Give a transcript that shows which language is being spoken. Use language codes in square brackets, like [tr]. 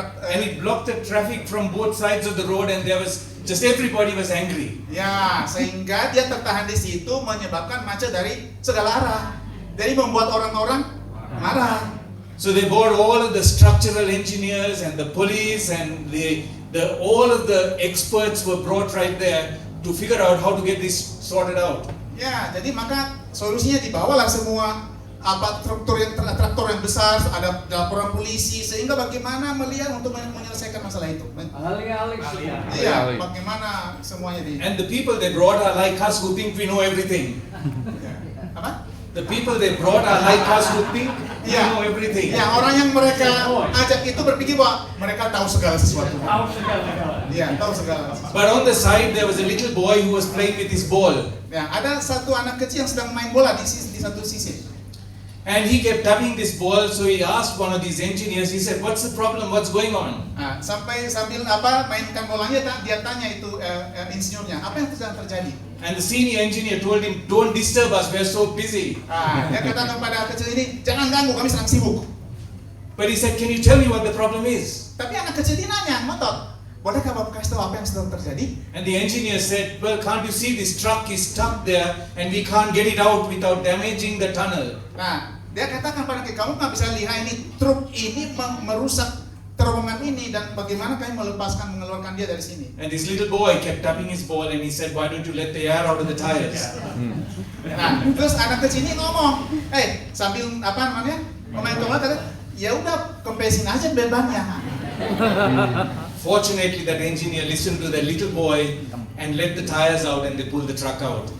[en] And it blocked the traffic from both sides of the road and there was just everybody was angry. [id] ya, sehingga dia tertahan di situ menyebabkan macet dari segala arah. Jadi membuat orang-orang marah. [en] So they brought all of the structural engineers and the police and all of the experts were brought right there to figure out how to get this sorted out. [id] Ya, jadi maka solusinya dibawalah semua traktor yang besar, ada laporan polisi, sehingga bagaimana melihat untuk menyelesaikan masalah itu. Ahli-ahli semua. Iya, bagaimana semuanya di. [en] And the people they brought are like us who think we know everything. [id] Apa? [en] The people they brought are like us who think we [id] Ya, [en] know everything. [id] ya orang yang mereka ajak itu berpikir bahwa mereka tahu segala sesuatu. Iya, tahu segala sesuatu. [en] But on the side there was a little boy who was playing with his ball. [id] Ya, ada satu anak kecil yang sedang main bola di satu sisi. [en] And he kept tapping this ball, so he asked one of these engineers, he said, "What's the problem? What's going on?" [id] Nah, sambil mainkan bolanya, dia tanya itu insinyurnya, apa yang sedang terjadi? [en] And the senior engineer told him, "Don't disturb us, we're so busy." [id] Dia katakan kepada kecil ini, jangan ganggu, kami sedang sibuk. [en] But he said, "Can you tell me what the problem is?" [id] Tapi anak kecil ini nanya, ngotot, bolehkah Bapak kasih tahu apa yang sedang terjadi? [en] And the engineer said, "Well, can't you see this truck is stuck there and we can't get it out without damaging the tunnel?" [id] Nah, dia katakan pada kamu nggak bisa lihat ini truk ini merusak terowongan ini dan bagaimana kami mengeluarkan dia dari sini. [en] And this little boy kept tapping his ball and he said, "Why don't you let the air out of the tires?" [id] Nah, terus anak kecil ini ngomong, sambil komentar kata, ya udah kempesin aja bebannya. [en] Fortunately, that engineer listened to that little boy and let the tires out and they pulled the truck out.